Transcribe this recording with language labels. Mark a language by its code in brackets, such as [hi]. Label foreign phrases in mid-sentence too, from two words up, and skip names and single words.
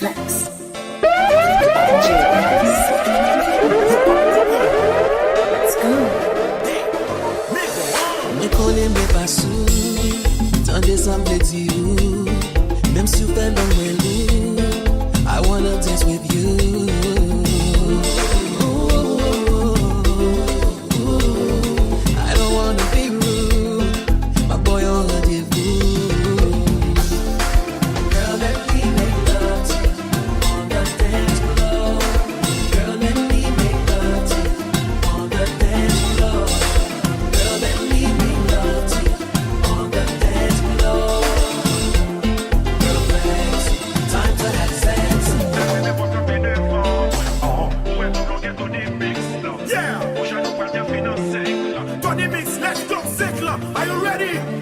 [ht] Mwen konen mwen pa sou, tan desan mwen di ou, mem si ou fè long mwen lou, [en] I wanna dance with you. I don't wanna be rude, my boy on rendezvous. Girl, let me make love to you on the dance floor. Girl, let me make love to you on the dance floor. Girl, let me make love to you on the dance floor. Girl, flex, time to have sex. Yeah! Tony Mix, let's go, Zikla. Are you ready?